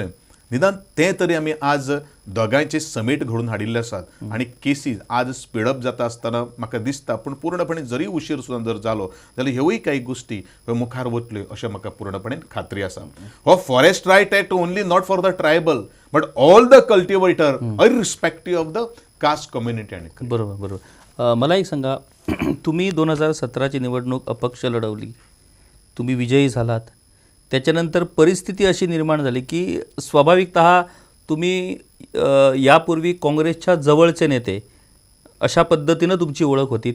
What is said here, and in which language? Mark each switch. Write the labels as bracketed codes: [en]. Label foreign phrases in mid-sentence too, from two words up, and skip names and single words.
[kok] निदान तें तरी आमी आज दोगांयचे समीट घडून हाडिल्ले आसात आनी केसीस आज स्पीडअप जाता आसतना म्हाका दिसता. पूण पूर्णपणे जरी उशीर सुद्दां जर जालो जाल्यार ह्योय काही गोष्टी ह्यो मुखार वतल्यो अशें म्हाका पूर्णपणे खात्री आसा. [en] हो forest right act only not for the tribal but all the cultivator irrespective of the caste community. आणि [mr] बरोबर. मला एक सांगा, तुम्ही 2017ची निवडणूक अपक्ष लढवली, तुम्ही विजयी झालात. त्याच्यानंतर परिस्थिती अशी निर्माण झाली की स्वाभाविकतः तुम्ही यापूर्वी काँग्रेसच्या जवळचे नेते अशा पद्धतीनं तुमची ओळख होती.